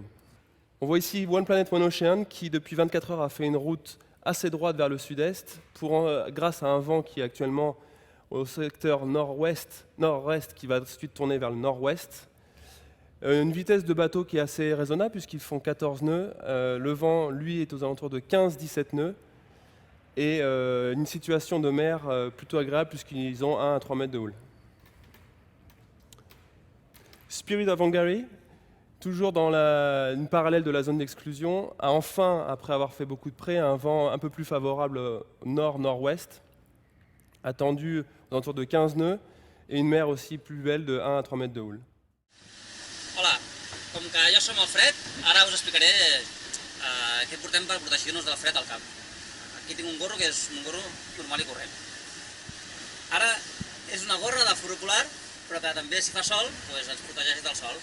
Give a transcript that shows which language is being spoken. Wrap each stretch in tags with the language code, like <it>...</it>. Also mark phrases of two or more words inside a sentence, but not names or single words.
<fr>On voit ici One Planet One Ocean qui, depuis 24 heures, a fait une route assez droite vers le sud-est, grâce à un vent qui est actuellement au secteur nord-ouest qui va ensuite tourner vers le nord-ouest. Une vitesse de bateau qui est assez raisonnable puisqu'ils font 14 nœuds. Le vent, lui, est aux alentours de 15-17 nœuds. Et une situation de mer plutôt agréable puisqu'ils ont 1 à 3 mètres de houle. Spirit of Hungary, toujours dans une parallèle de la zone d'exclusion, a enfin, après avoir fait beaucoup de près, un vent un peu plus favorable nord-nord-ouest, attendu aux alentours de 15 nœuds, et une mer aussi plus belle de 1 à 3 mètres de houle.</fr> <ca>Hola, com que jo som el Fred, ara us explicaré què portem per protegir-nos del fred al camp. Aquí tinc un gorro que és un gorro normal i corrent. Ara és una gorra de fur polar, però que també si fa sol doncs ens protegeix del sol.</ca>